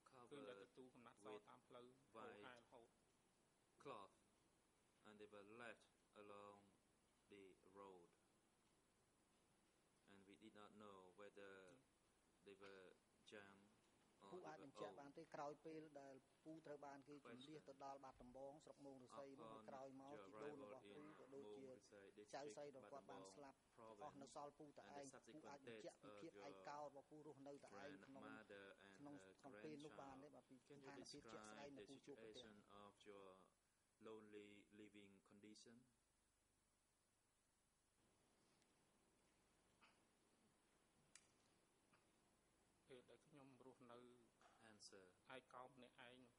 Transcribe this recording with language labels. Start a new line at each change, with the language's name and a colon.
Khmer: គឺតែទន្ទូលកំណាត់សតាមផ្លូវហោហែរហូត
English: cloth, and they were left along the road, and we did not know whether they were young
Khmer: ពូអាចបញ្ជាក់បានទេក្រោយពេលដែលពូត្រូវបានគេជំនះទៅដល់បាត់ដំបងស្រុកមោងរស័យនោះក្រោយមកជីដូនរបស់ពូក៏ដូចជាចៅស្រីរបស់គាត់បានស្លាប់អស់នៅសល់ពូតែឯងពូអាចបញ្ជាក់ពីភាពឯកោរបស់ពូរស់នៅតែឯងក្នុងពេលនោះបានទេបាទពីស្ថានភាពជាក់ស្ដែងដែលពូជួបប្រទះ
English: of your lonely living condition.
Khmer: ពេលដែលខ្ញុំរស់នៅ
English: Answer.
Khmer: ឯកោម្នាក់ឯង